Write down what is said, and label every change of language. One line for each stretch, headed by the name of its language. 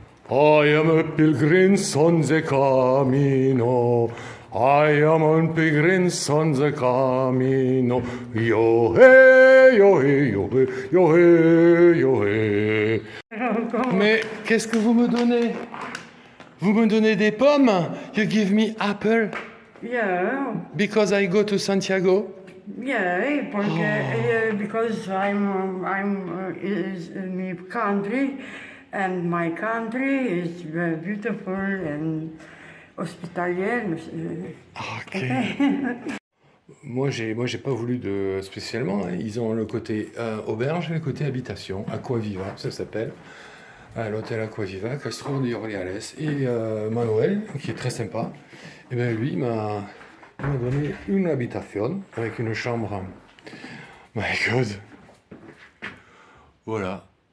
English: I am a pilgrim on the camino. I am a pilgrim on the camino. Yo hey, yo hey, yo hey, yo hey, yo hey.
French: Mais qu'est-ce que vous me donnez? Vous me donnez des pommes?
English: You give me apple Yeah, because I go to Santiago? yeah, because I'm is in my country, and my country is beautiful and hospitalier. Ok.
French: Moi, j'ai pas voulu de spécialement. Hein. Ils ont le côté auberge et le côté habitation. Aquaviva, ça s'appelle. L'hôtel Aquaviva, Castro de Urdiales. Et Manuel, qui est très sympa, et ben lui, il m'a donné une habitation avec une chambre.
English: My God.
French: Voilà.